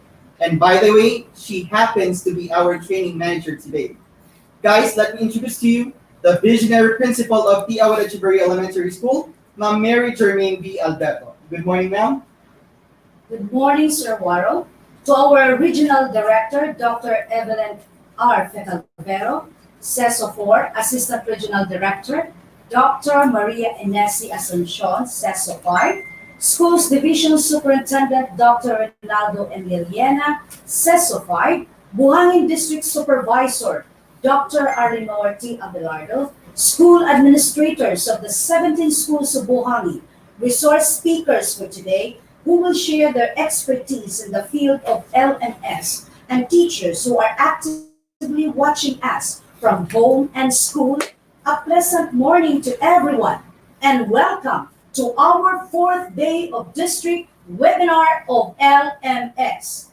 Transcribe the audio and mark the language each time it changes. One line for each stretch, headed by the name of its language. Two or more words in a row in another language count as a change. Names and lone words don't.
English: And by the way, she happens to be our training manager today. Guys, let me introduce to you the visionary principal of the Echeverria Elementary School, Ma'am Mary Jermaine B. Alberto. Good morning, ma'am. Good morning, Sir Waro. To our Regional Director, Dr. Evelyn R. Fecalvero, CESO 4, Assistant Regional Director, Dr. Maria Inesi Asuncion, CESO 5, Schools Division Superintendent, Dr. Reynaldo Emiliana, CESO 5, Buhangin District Supervisor, Dr. Arlenor T. Abelardo, School Administrators of the 17 schools of Buhangin, resource speakers for today, who will share their expertise in the field of LMS, and teachers who are actively watching us from home and school. A pleasant morning to everyone and welcome to our fourth day of district webinar of LMS.